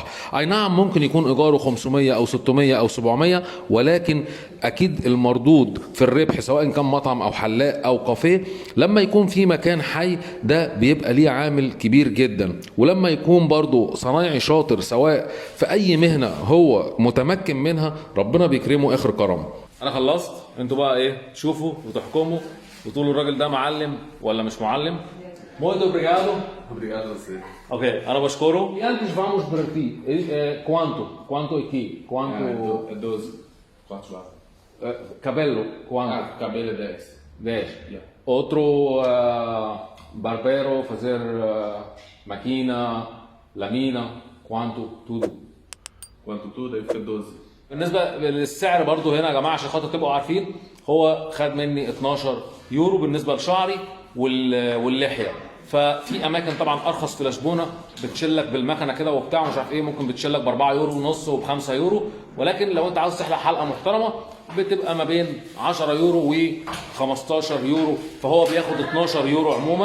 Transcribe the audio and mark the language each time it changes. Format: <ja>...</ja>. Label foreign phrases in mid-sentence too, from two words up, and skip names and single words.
<ar>اي نعم ممكن يكون ايجاره 500 او 600 او 700، ولكن اكيد المردود في الربح سواء كان مطعم او حلاق او كافيه لما يكون في مكان حي ده بيبقى ليه عامل كبير جدا. ولما يكون برضو صنايعي شاطر سواء في اي مهنه هو متمكن منها ربنا بيكرمه اخر كرم. انا خلصت، انتوا بقى ايه تشوفوا وتحكموا وتقولوا الراجل ده معلم ولا مش معلم.</ar> <pt>Muito obrigado. Obrigado a você.</pt> <ar>Ok, انا بشكره.</ar> <pt>E antes vamos para ti. Quanto aqui? Quanto? É 12. Quantos lá? Cabelo, quanto? Cabelo é 10. 10. Yeah. Outro barbeiro fazer máquina, lamina, quanto? Tudo. Quanto tudo aí fica 12.</pt> <ar>بالنسبه للسعر برضو هنا يا جماعه عشان خاطر تبقوا عارفين، هو خد مني 12 يورو بالنسبه لشعري واللحيه. ففي اماكن طبعا ارخص في لشبونه بتشلك بالمكنه كده وبتاع مش عارف ايه، ممكن بتشلك ب 4 يورو ونص وب 5 يورو، ولكن لو انت عاوز تحلق حلقه محترمه بتبقى ما بين 10 يورو و 15 يورو، فهو بياخد 12 يورو عموما.</ar>